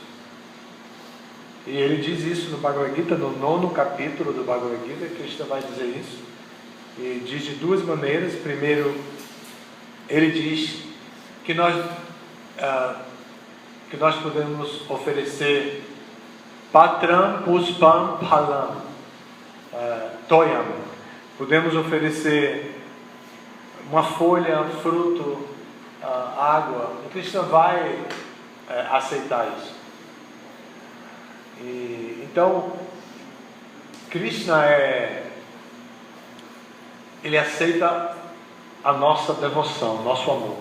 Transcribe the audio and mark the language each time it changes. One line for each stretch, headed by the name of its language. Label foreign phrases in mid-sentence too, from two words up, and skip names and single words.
Portuguese: E ele diz isso no Bhagavad Gita, no 9º capítulo do Bhagavad Gita. Krishna vai dizer isso, e diz de duas maneiras. Primeiro, ele diz que nós podemos oferecer
Sanskrit: patram puspam phalam toyam.
Portuguese: Podemos oferecer uma folha, fruto, água. O Krishna vai aceitar isso. Então, Krishna ele aceita a nossa devoção, nosso amor.